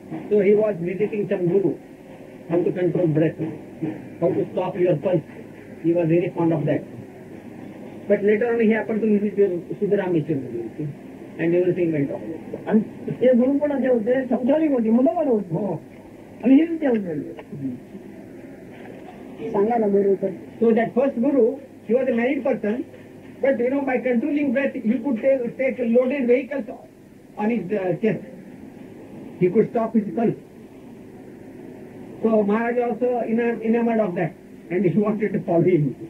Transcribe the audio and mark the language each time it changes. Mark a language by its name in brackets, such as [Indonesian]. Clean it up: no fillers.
[English] So he was visiting some guru, how to control breath, how to stop your pulse. He was very fond of that. But later on he happened to visit Siddharameshwar and everything went off. [Marathi] आणि ते गुरु पण असे होते, संसारिक होते, मुलं पण होते आणि हे ते होते. सांगा ना गुरु. [English] So that first guru, he was a married person, but by controlling breath, he could take loaded vehicles on his chest. He could stop his pulse. So Maharaj also enamored of that, and he wanted to follow him.